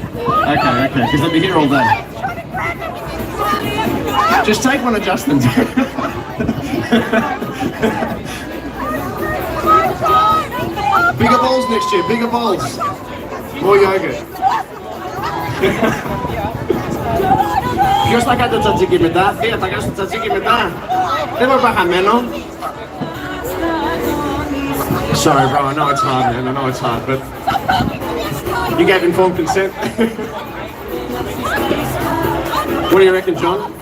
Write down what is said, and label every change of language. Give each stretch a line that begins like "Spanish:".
English: Okay, because they'll be here all day. Just take one of Justin's. Bigger balls next year, bigger balls. More yogurt.
Greek: Ποιος θα κάνει το τσατζίκι μετά, θεία θα κάνεις το τσατζίκι μετά. Δεν μπορεί να χαμένο.
English: Sorry bro, I know it's hard man, I know it's hard, but you gave informed consent. What do you reckon, John?